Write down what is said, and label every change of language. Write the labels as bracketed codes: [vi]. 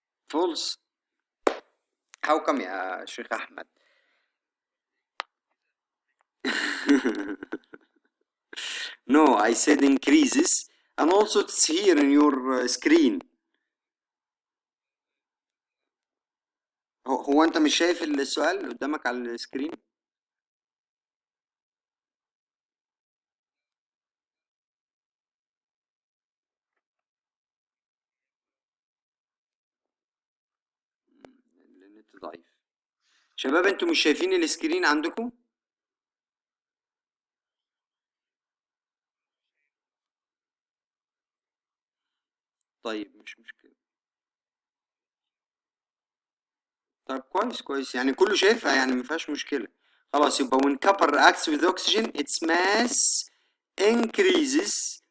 [en] False. How come يا شيخ أحمد؟ No, I said increases, and also it's here in your screen. [ar] هو أنت مش شايف السؤال قدامك على السكرين؟ النت ضعيف. شباب انتوا مش شايفين السكرين عندكم؟ طيب مش مشكلة. طب كويس كويس، يعني كله شايفها، يعني ما فيهاش مشكلة. خلاص يبقى [en] when copper reacts with oxygen its mass increases.